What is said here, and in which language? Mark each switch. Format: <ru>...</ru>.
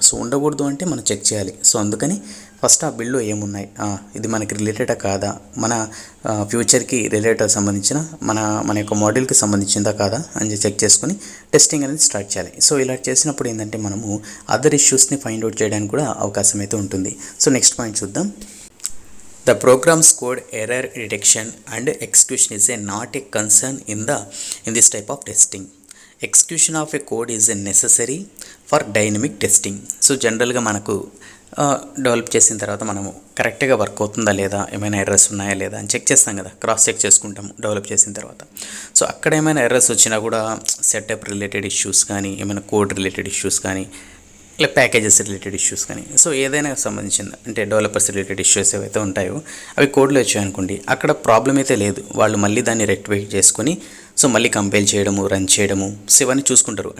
<te>So ఉండకూడదు అంటే మనం చెక్ చేయాలి. సో అందుకని ఫస్ట్ ఆ బిల్లో ఏమున్నాయి, ఇది మనకి రిలేటెడా కాదా, మన ఫ్యూచర్కి రిలేటెడ్ సంబంధించిన మన యొక్క మోడల్కి సంబంధించిందా కాదా అని చెక్ చేసుకుని టెస్టింగ్ అనేది స్టార్ట్ చేయాలి. సో ఇలా చేసినప్పుడు ఏంటంటే మనము అదర్ ఇష్యూస్ని ఫైండ్ అవుట్ చేయడానికి కూడా అవకాశం అయితే ఉంటుంది. సో నెక్స్ట్ పాయింట్ చూద్దాం.</te> <en>The program's code error detection and execution is not a concern in this type of testing. Execution of a code is necessary for dynamic testing.</en> <te>So జనరల్గా మనకు develop చేసిన తర్వాత మనము కరెక్ట్గా వర్క్ అవుతుందా లేదా, ఏమైనా ఎర్రర్స్ ఉన్నాయా లేదా అని చెక్ చేస్తాం కదా, క్రాస్ చెక్ చేసుకుంటాము డెవలప్ చేసిన తర్వాత. సో అక్కడ ఏమైనా ఎర్రర్స్ వచ్చినా కూడా సెటప్ రిలేటెడ్ ఇష్యూస్ కానీ, ఏమైనా కోడ్ రిలేటెడ్ ఇష్యూస్ కానీ, ఇలా ప్యాకేజెస్ రిలేటెడ్ ఇష్యూస్ కానీ, సో ఏదైనా సంబంధించింది అంటే డెవలపర్స్ రిలేటెడ్ ఇష్యూస్ ఏవైతే ఉంటాయో అవి కోడ్లో వచ్చాయనుకోండి, అక్కడ ప్రాబ్లం అయితే లేదు, వాళ్ళు మళ్ళీ దాన్ని రెక్టిఫై చేసుకొని సో మళ్ళీ కంపైల్ చేయడము, రన్ చేయడము, సో ఇవన్నీ చూసుకుంటారు.</te>